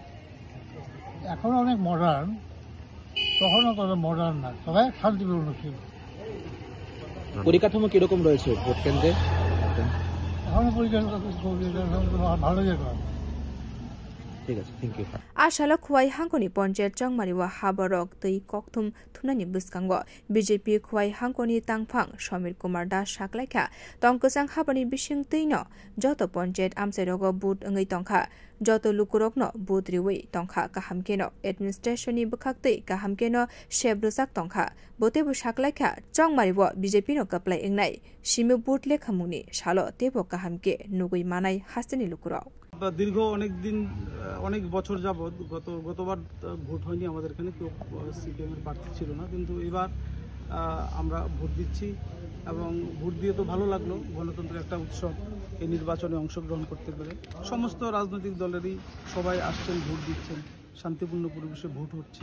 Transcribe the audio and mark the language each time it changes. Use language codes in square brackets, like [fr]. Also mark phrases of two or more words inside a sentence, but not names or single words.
[bn] এখন অনেক মডার্ন, তখনও তত মডার্ন না, তবে শান্তিপূর্ণ ছিল। পরিকাঠামো কিরকম রয়েছে ভোট কেন্দ্রে? এখন পরিকাঠামো ভালো যেতাম। ঠিক আছে, [en] thank you. [trp] आशालो खुवाई हांकोनी पंचायत चंगमारी व हाबरक तै कक्तुम थुनानि बुस्कांगो बीजेपी खुवाई हांकोनी तांगफां समीर कुमार दास साकलाइखा तंकसां हाबनि बिसिं तैनो जत पंचायत आमसाइरग बुट अंगै तंखा जत लुकुरकनो बुट रिवै तंखा काहामकेनो एडमिनिस्ट्रेशननि बखाक्तै काहामकेनो शेब्रसाक तंखा बोतेबो साकलाइखा चंगमारी व बीजेपी नो कप्लाइ इंगनाय सिमु बुट लेखामुनि सालो तेबो काहामके नुगै मानाय हास्तेनि लुकुराव [bn] দীর্ঘ অনেক বছর যাবৎ গতবার ভোট হয়নি আমাদের এখানে, কেউ সিপিএমের প্রার্থী ছিল না, কিন্তু এবার আমরা ভোট দিচ্ছি এবং ভোট দিয়ে তো ভালো লাগলো। গণতন্ত্রের একটা উৎসব, এই নির্বাচনে অংশগ্রহণ করতে পেরে সমস্ত রাজনৈতিক দলেরই সবাই আসছেন, ভোট দিচ্ছেন, শান্তিপূর্ণ পরিবেশে ভোট হচ্ছে।